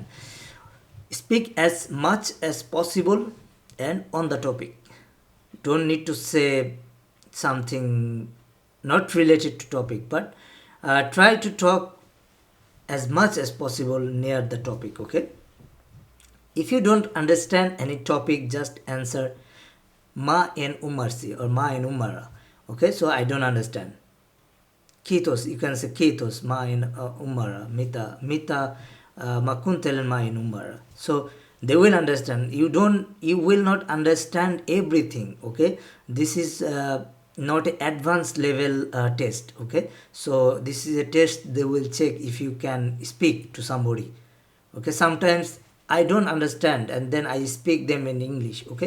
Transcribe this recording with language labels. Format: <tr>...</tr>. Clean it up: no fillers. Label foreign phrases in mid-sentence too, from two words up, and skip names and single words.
<en>Speak as much as possible and on the topic. Don't need to say something not related to topic, but try to talk as much as possible near the topic, okay? If you don't understand any topic, just answer</en> <fi>ma en umarsi</fi> <en>or</en> <fi>ma en umara,</fi> <en>okay? So I don't understand. Kitos, you can say</en> <fi>kitos ma en umara, mita makuntelen ma en umara.</fi> <en>So they will understand. You will not understand everything, okay? This is not an advanced level test, okay? So this is a test they will check if you can speak to somebody, okay? Sometimes I don't understand and then I speak them in English, okay?</en>